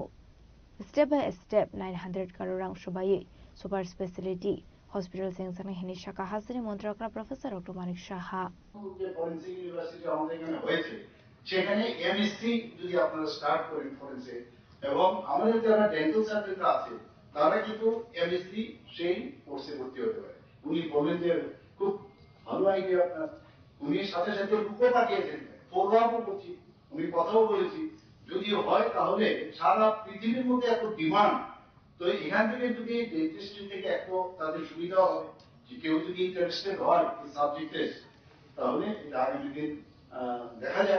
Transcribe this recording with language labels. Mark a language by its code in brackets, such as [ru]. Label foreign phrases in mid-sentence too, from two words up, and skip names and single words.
[en] Step by step [trp] 900 karorang shubai [en] super specialty hospital [trp] sengsangne hini shaka hasri montrakra professor Dr. Manik Shaha. [en] forensic university [bn] আমাদের এখানে হয়েছে, সেখানে এমএসসি যদি আপনারা স্টার্ট করেন ফরেনসিক, এবং আমাদের যারা [en] dental surgeons [bn] আছে তারা কিন্তু এমএসসি সেই কোর্সে ভর্তি হতে পারে। উনি বলেন যে খুব ভালো আইডিয়া আপনার, উনি সাথে সাথে লুকও পাঠিয়েছেন, ফরওয়ার্ডও করছি, উনি কথাও বলেছি যদি হয় তাহলে সারা পৃথিবীর মধ্যে এত ডিমান্ড, তো এখান থেকে যদি ডেন্টিস্ট্রি থেকে একটু তাদের সুবিধা হবে যে কেউ যদি ইন্টারেস্টেড হয় এই সাবজেক্টে, তাহলে এটা আগামী দিন দেখা যায়।